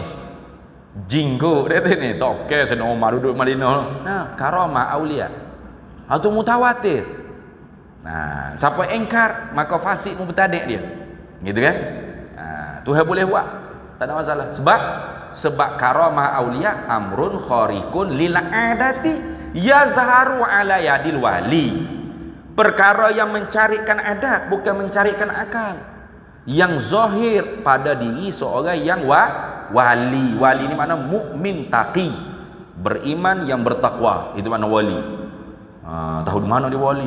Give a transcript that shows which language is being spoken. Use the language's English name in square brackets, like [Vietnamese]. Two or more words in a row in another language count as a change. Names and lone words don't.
[Malay] Jinggo dia ni. Toke Sayyidina Umar duduk Madinah. [Arabic] كرامة أولياء. [Malay] Atau mutawatir. Siapa engkar, maka fasik mubtadi' dia. Gitu kan? Tuhan boleh buat. Tak ada masalah. [Arabic] Sebab كرامة الأولياء أمر خارق للعادة يظهر على يد الولي. [Malay] Perkara yang mencarikan adat, bukan mencarikan akal. Yang zahir pada diri seorang yang wali. Wali ni makna [Arabic] مؤمن تقي, [Malay] beriman yang bertakwa. Itu makna wali. Tahu di mana dia wali?